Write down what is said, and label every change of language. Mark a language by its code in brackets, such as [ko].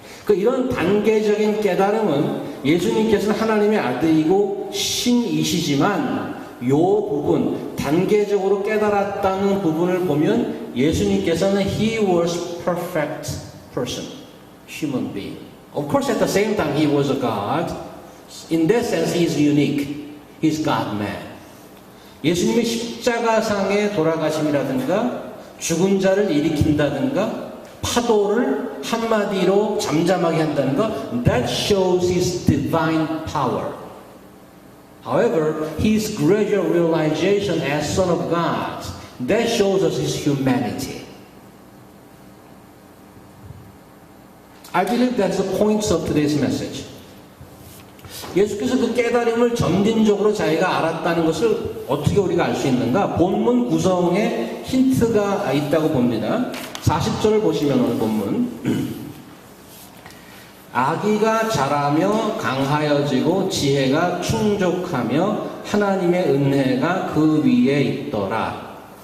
[ko] 이런 단계적인 깨달음은 예수님께서는 하나님의 아들이고 신이시지만 요 부분, 단계적으로 깨달았다는 부분을 보면 예수님께서는 [en] He was perfect person, human being. Of course, at the same time, He was a God. In that sense, He is unique. He is God-man. [ko] 예수님의 십자가상의 돌아가심이라든가 죽은 자를 일으킨다든가 파도를 한마디로 잠잠하게 한다든가 [en] that shows His divine power. However, His gradual realization as Son of God, that shows us His humanity. I believe that's the point of today's message. [ko] 예수께서 그 깨달음을 점진적으로 자기가 알았다는 것을 어떻게 우리가 알 수 있는가? 본문 구성에 힌트가 있다고 봅니다. 40절을 보시면 오늘 본문 아기가 자라며 강하여지고 지혜가 충족하며 하나님의 은혜가 그 위에 있더라.